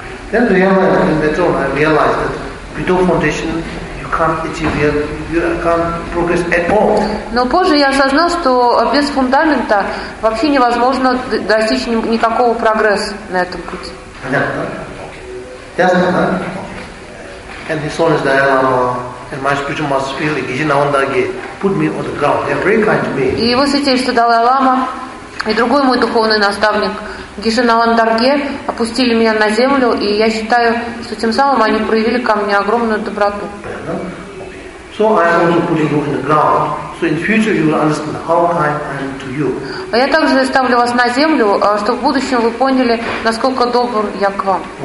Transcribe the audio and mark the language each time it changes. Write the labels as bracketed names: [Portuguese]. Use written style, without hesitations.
[English] Then I realized that without foundation, you can't achieve, you can't progress at all. [Russian] Но позже я осознал, что без фундамента вообще невозможно достичь никакого прогресса на этом пути. Понятно? Ясно? [English] And His Holiness Dalai Lama and my spiritual master Sri Gijananda put me on the ground. They are very kind to me. [Russian] И его святейшество Далай Лама и другой мой духовный наставник Гишинавандарге опустили меня на землю, и я считаю, что тем самым они проявили ко мне огромную доброту. [English] So I am also putting you on the ground, So in future you will understand how kind I am to you. [Russian] А я также ставлю вас на землю, чтобы в будущем вы поняли, насколько добр я к вам.